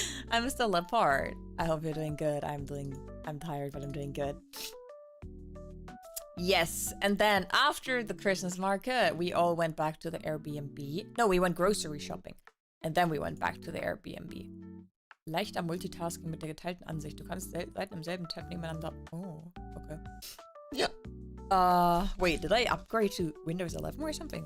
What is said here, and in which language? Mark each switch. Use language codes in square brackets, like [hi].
[en] I'm still apart. I hope you're doing good. I'm tired, but I'm doing good. Yes, and then after the Christmas market, we all went back to the Airbnb. No, we went grocery shopping, and then we went back to the Airbnb. [de] Leichter Multitasking mit der geteilten Ansicht. Du kannst Seiten im selben Tab nebeneinander. [en] Oh, okay. Ja. Wait, did I upgrade to Windows 11 or something?